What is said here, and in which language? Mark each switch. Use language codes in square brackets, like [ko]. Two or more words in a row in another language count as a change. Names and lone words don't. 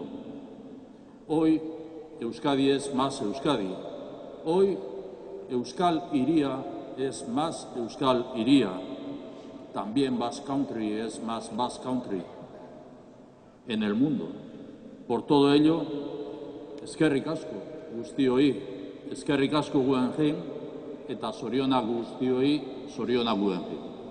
[es] Hoy Euskadi es más Euskadi. Hoy Euskal Hiria es más Euskal Hiria. También Basque Country es más Basque Country en el mundo. Por todo ello, [eu] eskerrik asko guztioi, eskerrik asko Guggenheim eta zorionak guztioi, zorionak Guggenheim.